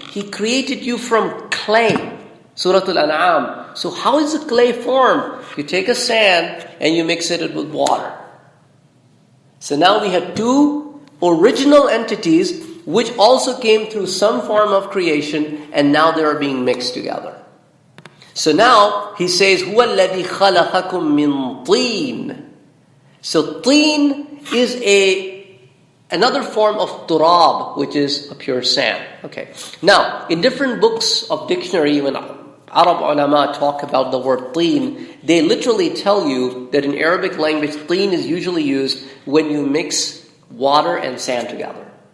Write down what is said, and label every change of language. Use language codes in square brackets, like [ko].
[en] He created you from clay. Surah Al-An'am. So how is the clay formed? You take a sand and you mix it with water. So now we have 2 original entities which also came through some form of creation, and now they are being mixed together. So now he says, [ar] هُوَ الَّذِي خَلَقَكُم مِّن طِينٍ. [en] So teen is another form of turab, which is a pure sand. Okay. Now, in different books of dictionary, when Arab ulama talk about the word teen, they literally tell you that in Arabic language, teen is usually used when you mix water and sand together.